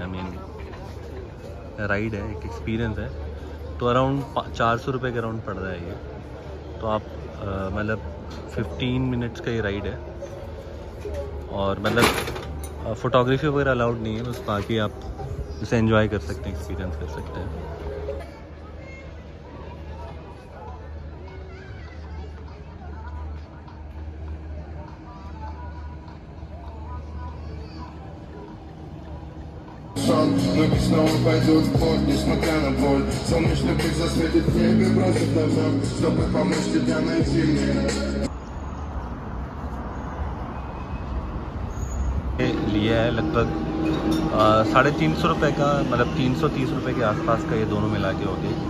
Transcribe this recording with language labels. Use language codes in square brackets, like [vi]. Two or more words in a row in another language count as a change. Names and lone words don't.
[en] I mean [hi] राइड है, एक एक्सपीरियंस है। तो अराउंड 400 रुपये के अराउंड पड़ रहा है ये। तो आप मतलब 15 मिनट्स का ये राइड है, और मतलब फ़ोटोग्राफी वगैरह अलाउड नहीं है, बस बाकी आप इसे एंजॉय कर सकते हैं, एक्सपीरियंस कर सकते हैं। [ru] Но ведь снова пойдут в ход, несмотря на боль. Солнечный путь засветит в небе, бросит назад, чтобы помочь тебя найти мне. [hi] लिया है लगभग 350 रुपये का, मतलब 330 रुपये के आसपास का, ये दोनों मिला के हो गए।